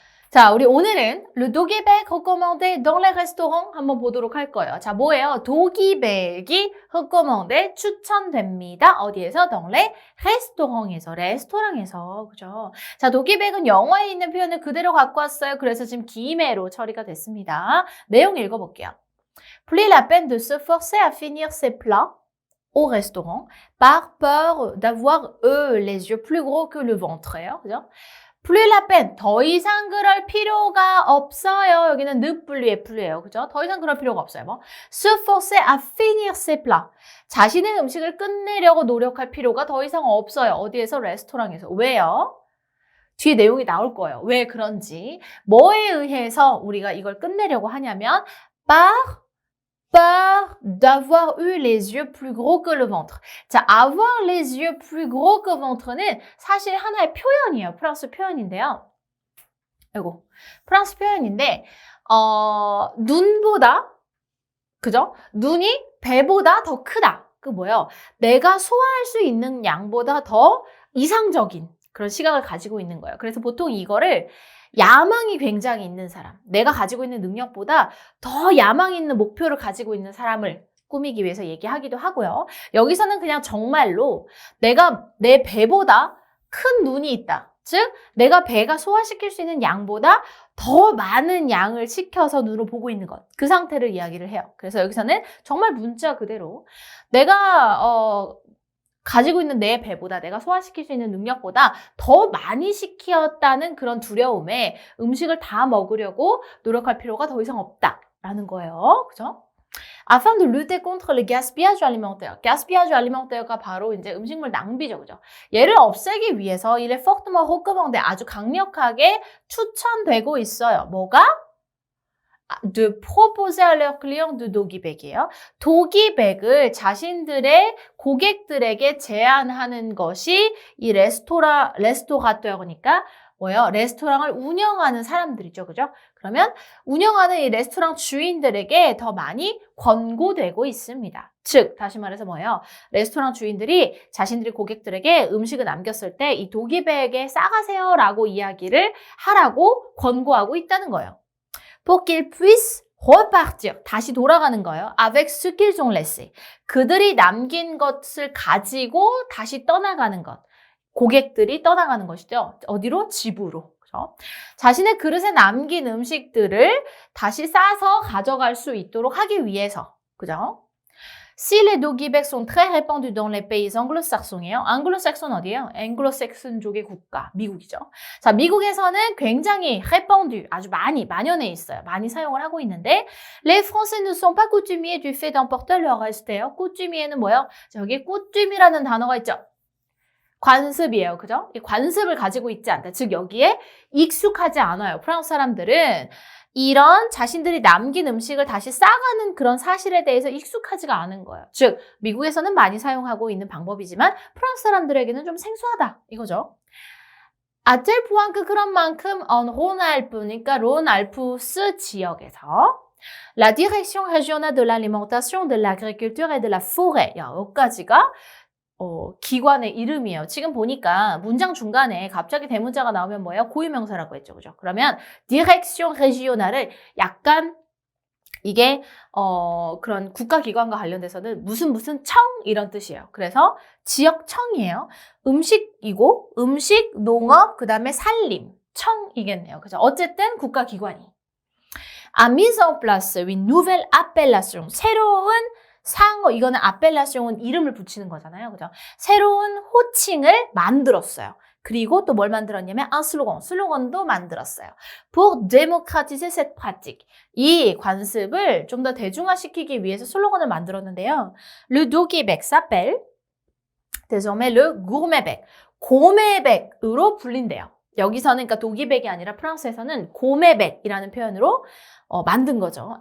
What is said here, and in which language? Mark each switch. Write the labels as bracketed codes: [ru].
[ko] 자, 우리 오늘은 [fr] le doggy-bag recommandé dans les restaurants [ko] 한번 보도록 할 거예요. 자, 뭐예요? 도기백이 recommandé 추천됩니다. 어디에서? [fr] dans les restaurangs [ko] 에서, 레스토랑에서, 그죠? 자, 도기백은 영어에 있는 표현을 그대로 갖고 왔어요. 그래서 지금 기매로 처리가 됐습니다. 내용 읽어볼게요. [fr] Plus la peine de se forcer à finir ses plats au restaurant par peur d'avoir les yeux plus gros que le ventre예요. [ko] 그죠? [fr] plus la peine, [ko] 더 이상 그럴 필요가 없어요. 여기는 ne plus,의 그죠? 더 이상 그럴 필요가 없어요. 뭐? [fr] se forcer à finir ses plats. [ko] 자신의 음식을 끝내려고 노력할 필요가 더 이상 없어요. 어디에서? 레스토랑에서. 왜요? 뒤에 내용이 나올 거예요. 왜 그런지. 뭐에 의해서 우리가 이걸 끝내려고 하냐면 [fr] par d'avoir eu les yeux plus gros que le ventre. [ko] 자, [fr] avoir les yeux plus gros que ventre [ko] 는 사실 하나의 표현이에요. 프랑스 표현인데요. 아이고, 프랑스 표현인데, 눈보다, 그죠? 눈이 배보다 더 크다. 그 뭐예요? 내가 소화할 수 있는 양보다 더 이상적인 그런 시각을 가지고 있는 거예요. 그래서 보통 이거를 야망이 굉장히 있는 사람, 내가 가지고 있는 능력보다 더 야망 있는 목표를 가지고 있는 사람을 꾸미기 위해서 얘기하기도 하고요. 여기서는 그냥 정말로 내가 내 배보다 큰 눈이 있다. 즉, 내가 배가 소화시킬 수 있는 양보다 더 많은 양을 시켜서 눈으로 보고 있는 것. 그 상태를 이야기를 해요. 그래서 여기서는 정말 문자 그대로 내가 가지고 있는 내 배보다 내가 소화시킬 수 있는 능력보다 더 많이 시켰다는 그런 두려움에 음식을 다 먹으려고 노력할 필요가 더 이상 없다라는 거예요. 그죠? [fr] Afin de lutter contre le gaspillage alimentaire. gaspillage alimentaires, [ko] 가 바로 이제 음식물 낭비죠. 그죠? 얘를 없애기 위해서 [fr] il est fortement recommandé. [ko] 아주 강력하게 추천되고 있어요. 뭐가? [fr] de proposer à leurs clients de doggy-bag이에요. [ko] 도기백을 자신들의 고객들에게 제안하는 것이 이 레스토라테어니까 뭐예요? 레스토랑을 운영하는 사람들이죠. 그죠? 그러면 운영하는 이 레스토랑 주인들에게 더 많이 권고되고 있습니다. 즉, 다시 말해서 뭐예요? 레스토랑 주인들이 자신들이 고객들에게 음식을 남겼을 때 이 도기백에 싸가세요 라고 이야기를 하라고 권고하고 있다는 거예요. [fr] pour qu'ils puissent repartir. [ko] 다시 돌아가는 거예요. [fr] avec ce qu'ils ont laissé. [ko] 그들이 남긴 것을 가지고 다시 떠나가는 것. 고객들이 떠나가는 것이죠. 어디로? 집으로. 그렇죠? 자신의 그릇에 남긴 음식들을 다시 싸서 가져갈 수 있도록 하기 위해서. 그죠? [fr] Si les doggy-bags sont très répandus dans les pays anglo-saxons이에요. [ko] anglo-saxon 어디예요? 앵글로색슨족의 국가, 미국이죠. 자, 미국에서는 굉장히 répandu, 아주 많이 만연해 있어요. 많이 사용을 하고 있는데 [fr] les français ne sont pas coutumiers du fait d'emporter leur reste요. [ko] coutumier는 뭐예요? 저기 coutume이라는 단어가 있죠. 관습이에요. 그죠? 이 관습을 가지고 있지 않다. 즉 여기에 익숙하지 않아요. 프랑스 사람들은 이런 자신들이 남긴 음식을 다시 싸가는 그런 사실에 대해서 익숙하지가 않은 거예요. 즉, 미국에서는 많이 사용하고 있는 방법이지만 프랑스 사람들에게는 좀 생소하다. 이거죠. [fr] à tel point que [ko] 그런 만큼 [fr] en Rhône-Alpes, [ko] 그러니까 론알프스 지역에서 [fr] la direction régionale de l'alimentation, de l'agriculture et de la forêt. [ko] 야, 여기까지가 기관의 이름이에요. 지금 보니까 문장 중간에 갑자기 대문자가 나오면 뭐예요? 고유명사라고 했죠. 그죠? 그러면 direction régional을 약간 이게 그런 국가기관과 관련돼서는 무슨 청 이런 뜻이에요. 그래서 지역청이에요. 음식이고 음식, 농업, 그 다음에 산림, 청이겠네요. 그죠? 어쨌든 국가기관이. [fr] a mis en place une nouvelle appellation. [ko] 새로운 상어, 이거는 appellation 이름을 붙이는 거잖아요. 그죠? 새로운 호칭을 만들었어요. 그리고 또 뭘 만들었냐면 슬로건도 만들었어요. [fr] pour démocratiser cette pratique. [ko] 이 관습을 좀 더 대중화시키기 위해서 슬로건을 만들었는데요. [fr] Le doggy-bag s'appelle désormais le gourmet-bag. [ko] 고메백으로 불린대요. 여기서는 그러니까 도기백이 아니라 프랑스에서는 고메백이라는 표현으로 만든 거죠.